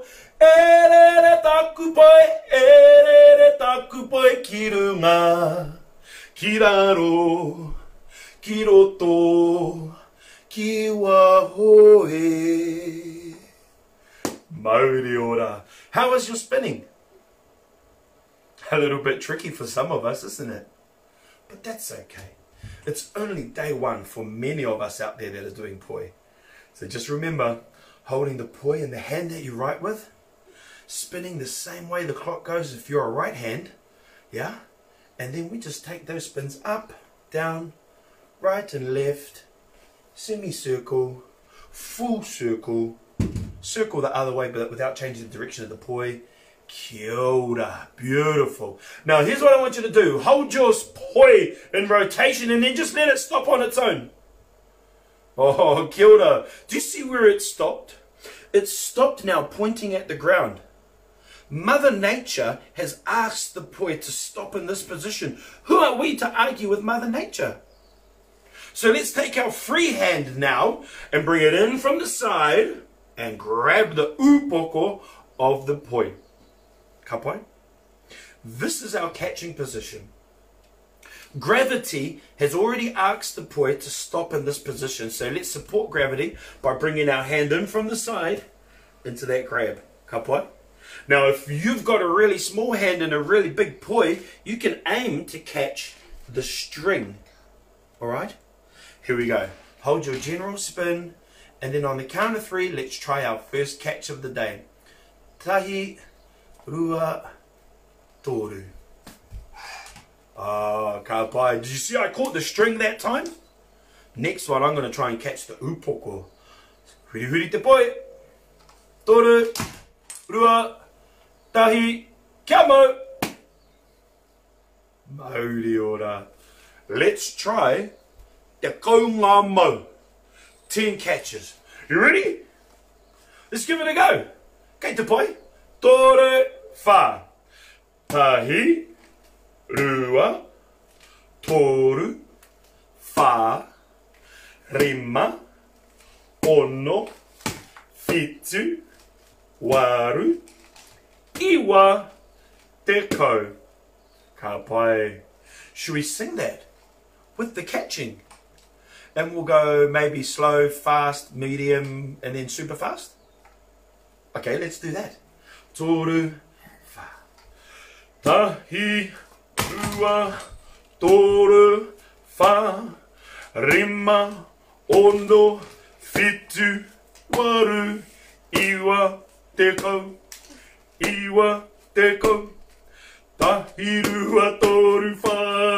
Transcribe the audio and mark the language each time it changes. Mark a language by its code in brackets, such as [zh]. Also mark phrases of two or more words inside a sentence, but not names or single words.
[mi] Erere taku poi, ki runga, ki raro, ki roto, ki waho e. Mauri ora. [en] How is your spinning? A little bit tricky for some of us, isn't it? But that's okay. It's only day one for many of us out there that are doing poi. So just remember, holding the poi in the hand that you write with, spinning the same way the clock goes if you're a right hand, yeah? And then we just take those spins up, down, right and left, semicircle, full circle, circle the other way but without changing the direction of the poi. [mi] Kia ora. [en] Beautiful. Now here's what I want you to do. Hold your poi in rotation and then just let it stop on its own. [mi] Oh, kia ora. [en] Do you see where it stopped? It stopped now pointing at the ground. Mother Nature has asked the poi to stop in this position. Who are we to argue with Mother Nature? So let's take our free hand now and bring it in from the side and grab the upoko of the poi. [mi] Ka pai? [en] This is our catching position. Gravity has already asked the poi to stop in this position. So let's support gravity by bringing our hand in from the side into that grab. [mi] Ka pai? [en] Now, if you've got a really small hand and a really big poi, you can aim to catch the string. All right? Here we go. Hold your general spin, and then on the count of 3, let's try our first catch of the day. [mi] Tahi, rua, toru. Ah, ka pai. [en] Did you see I caught the string that time? Next one, I'm going to try and catch the upoko. [mi] Huri huri te poi. Toru, rua, tahi, kia mau. Mauri ora. [en] Let's try the [mi] kaunga mau. [en] 10 catches. You ready? Let's give it a go. [mi] Kei te poi. Tore, wha. Tahi, rua, toru, wha, rima, ono, fitu, waru, iwa, te kau. Ka pai. [en] Should we sing that with the catching? And we'll go maybe slow, fast, medium, and then super fast. Okay, let's do that. [mi] Toru, wha. Tahi, rua, toru, wha. Rima, ono, fitu, waru, iwa, te kau. Iwa, te kau. Tahi, rua, toru, wha.